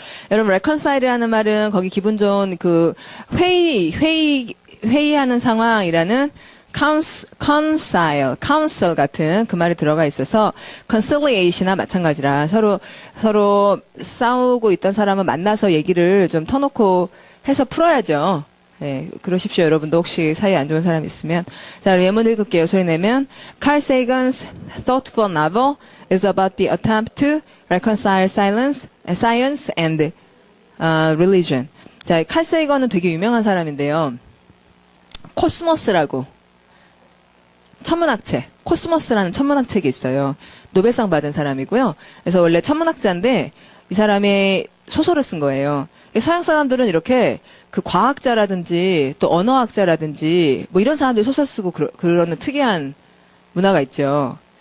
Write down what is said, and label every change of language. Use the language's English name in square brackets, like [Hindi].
[Korean] 여러분 reconcile이라는 말은 거기 기분 좋은 그 회의하는 상황이라는 counsel 같은 그 말이 들어가 있어서 conciliation이나 마찬가지라 서로 싸우고 있던 사람은 만나서 얘기를 좀 터놓고 해서 풀어야죠. 예, 그러십시오. 여러분도 혹시 사이 안 좋은 사람 있으면. 자, 예문 읽을게요. 소리 내면 [English] Carl Sagan's thoughtful novel is about the attempt to reconcile science and religion. [Korean] 자, 칼 세이건은 되게 유명한 사람인데요. 코스모스라고 천문학책, 코스모스라는 천문학책이 있어요. 노벨상 받은 사람이고요. 그래서 원래 천문학자인데 이 사람이 소설을 쓴 거예요. 서양 사람들은 이렇게 그 과학자라든지 또 언어학자라든지 뭐 이런 사람들이 소설 쓰고 그러는 특이한 문화가 있죠.